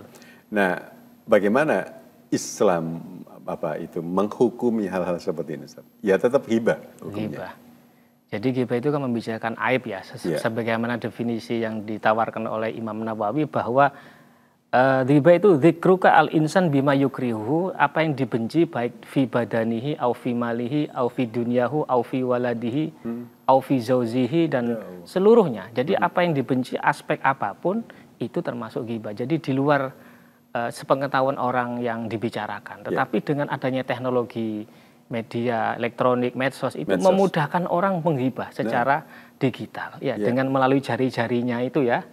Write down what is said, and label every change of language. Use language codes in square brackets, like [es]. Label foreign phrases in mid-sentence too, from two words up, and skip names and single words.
[id] Nah, bagaimana Islam menghukumi hal-hal seperti ini Ustaz? Ya tetap ghibah hukumnya. Ghibah. Jadi ghibah itu kan membicarakan aib ya, sebagaimana definisi yang ditawarkan oleh Imam Nawawi bahwa ghibah itu [ar] ذكرك الإنسان بما يكرهه, [id] apa yang dibenci baik [ar] في بدنه أو في ماله أو في دنياه أو في ولده أو في زوجه [id] dan seluruhnya. Jadi apa yang dibenci aspek apapun itu termasuk ghibah. Jadi di luar sepengetahuan orang yang dibicarakan. Tetapi dengan adanya teknologi media elektronik, medsos itu memudahkan orang menghibah secara digital ya, dengan melalui jari-jarinya itu ya.